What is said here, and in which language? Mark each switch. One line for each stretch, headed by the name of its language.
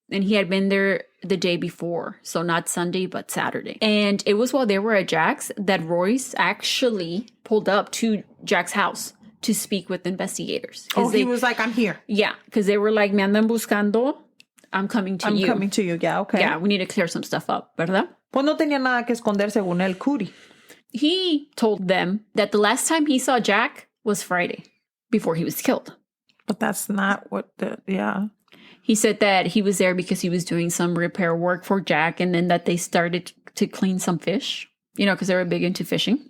English: And he had been there the day before. So not Sunday, but Saturday. And it was while they were at Jack's that Royce actually pulled up to Jack's house to speak with investigators. He was like, I'm here. Yeah, because they were like,
Spanish: me andan buscando,
English: I'm coming to you. I'm coming to you, yeah, okay. Yeah, we need to clear some stuff up,
Spanish: ¿verdad? Pues no tenía nada que esconder según él, Cootie.
English: He told them that the last time he saw Jack was Friday, before he was killed. But that's not what He said that he was there because he was doing some repair work for Jack, and then that they started to clean some fish, you know, because they were big into fishing.